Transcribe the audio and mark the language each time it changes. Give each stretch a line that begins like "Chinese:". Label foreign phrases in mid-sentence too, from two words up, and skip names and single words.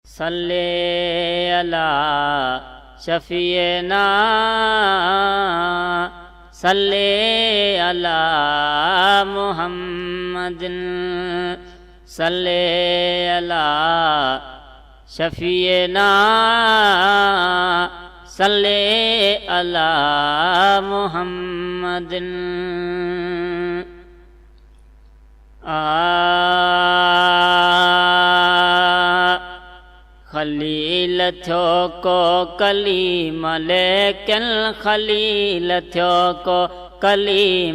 Arabic: صل على شفيعنا صل على محمد صل على شفيعنا صل على محمد
Sindhi: खलील थियो को कलीम लेकिन खलील थियो को कलीम